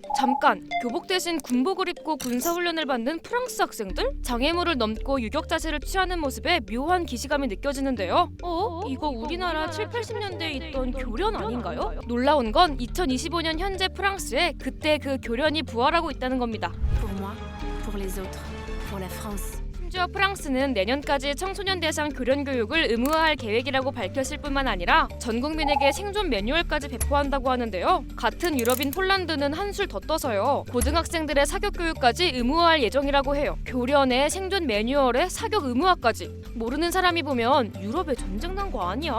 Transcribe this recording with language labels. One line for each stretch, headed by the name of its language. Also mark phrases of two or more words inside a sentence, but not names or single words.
Korean: 잠깐, 교복 대신 군복을 입고 군사훈련을 받는 프랑스 학생들? 장애물을 넘고 유격 자세를 취하는 모습에 묘한 기시감이 느껴지는데요. 이거 우리나라 7, 80년대에 있던 교련 아닌가요? 놀라운 건 2025년 현재 프랑스에 그때 그 교련이 부활하고 있다는 겁니다.
French: Pour moi, pour les autres, pour la France.
Korean: 심지어 프랑스는 내년까지 청소년 대상 교련 교육을 의무화할 계획이라고 밝혔을 뿐만 아니라 전 국민에게 생존 매뉴얼까지 배포한다고 하는데요. 같은 유럽인 폴란드는 한술 더 떠서요. 고등학생들의 사격 교육까지 의무화할 예정이라고 해요. 교련에 생존 매뉴얼에 사격 의무화까지. 모르는 사람이 보면 유럽에 전쟁 난 거 아니야?